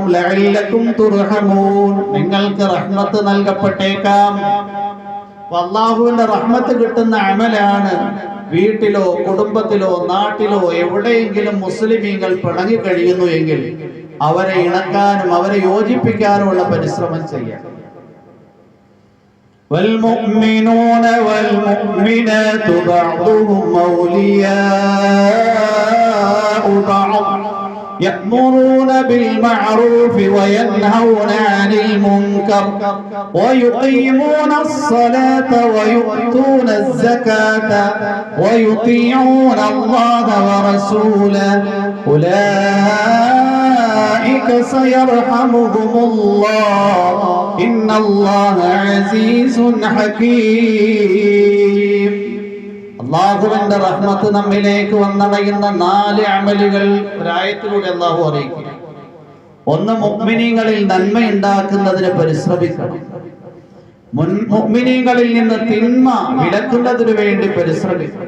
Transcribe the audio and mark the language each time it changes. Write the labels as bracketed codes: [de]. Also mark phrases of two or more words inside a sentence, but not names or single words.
[ar] لعلكم ترحمون, [ml] നിങ്ങൾക്ക് റഹ്മത്ത് നൽകപ്പെട്ടേക്കാം. അല്ലാഹുവിന്റെ റഹ്മത്ത് കിട്ടുന്ന അമലാണ് വീട്ടിലോ കുടുംബത്തിലോ നാട്ടിലോ എവിടെയെങ്കിലും മുസ്ലിമീങ്ങൾ പിണങ്ങി കഴിയുന്നു എങ്കിൽ അവരെ ഇണക്കാനും അവരെ യോജിപ്പിക്കാനുമുള്ള പരിശ്രമം ചെയ്യാം. [ar] والمؤمنون والمؤمنات بعضهم أولياء بعض يأمرون بالمعروف وينهون عن المنكر ويقيمون الصلاة ويؤتون الزكاة ويطيعون الله ورسوله أولئك سيرحمهم الله إن الله عزيز حكيم. [ml] അല്ലാഹുവിന്റെ റഹ്മത്ത് നമ്മിലേക്ക് വന്നടയുന്ന 4 അമലുകൾ ഒരായത്തിലൂടെ അല്ലാഹു അറിയിക്കുന്നു. ഒന്ന്, മുഅ്മിനീങ്ങളിൽ നന്മ ഉണ്ടാക്കുന്നതിന് പരിശ്രമിക്കണം. മുഅ്മിനീങ്ങളിൽ നിന്ന് തിന്മ വിലക്കുന്നതിന് വേണ്ടി പരിശ്രമിക്കണം.